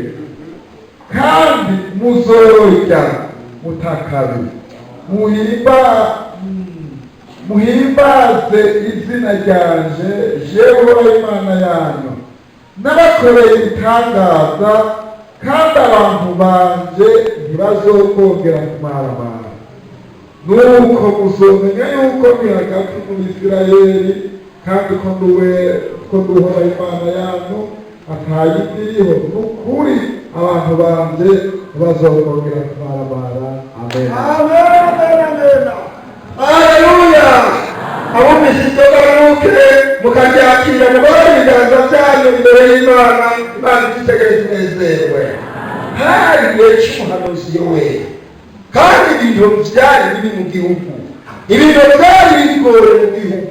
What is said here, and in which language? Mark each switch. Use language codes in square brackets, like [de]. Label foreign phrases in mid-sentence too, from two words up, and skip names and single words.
[rn] Kandi muzorya mutakabe, muhimbaze izina ryanje, jewe Uhoraho Imana yanyu, nabakoreye ibitangaza, kandi abantu banje ntibazokongera kumaramara. Nuko muzomenya yuko ndi hagati mu Isirayeli, kandi ko ndi Uhoraho Imana yanyu, atayindi iriho. Nukuri abantu banje ntibazokongera kumaramara. Amen. Haleluya. Abumvise inzoga nuke mukaryakira, mugore ibiganza byanyu imbere y'Imana, Imana ititegereze inezerewe. Hari igihe cy'umuhanuzi Yoweli, kandi ibintu byari biri mu gihugu, ibintu byari bigoye mu gihugu.